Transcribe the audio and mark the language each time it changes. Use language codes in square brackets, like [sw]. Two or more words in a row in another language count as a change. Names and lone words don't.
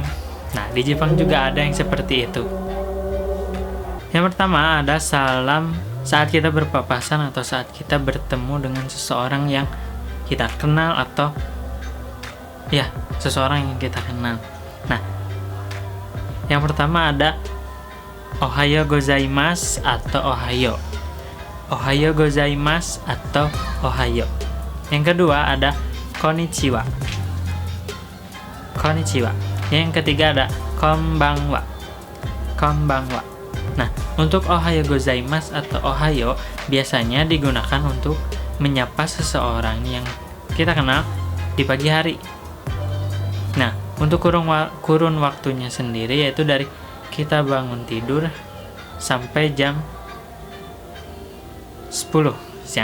[id] Nah, di Jepang juga ada yang seperti itu. Yang pertama ada salam saat kita berpapasan atau saat kita bertemu dengan seseorang yang kita kenal atau ya, seseorang yang kita kenal. Nah, yang pertama ada [ja] おはようございます [id] atau ohayo. [ja] おはようございます atau ohayo. [id] Yang kedua ada konnichiwa. Konnichiwa. Yang ketiga ada konbanwa. Konbanwa. Nah, untuk [ja] おはようございます [id] atau ohayo biasanya digunakan untuk menyapa seseorang yang kita kenal di pagi hari. Nah, untuk kurun waktunya sendiri yaitu dari kita bangun tidur sampai jam 10 siang.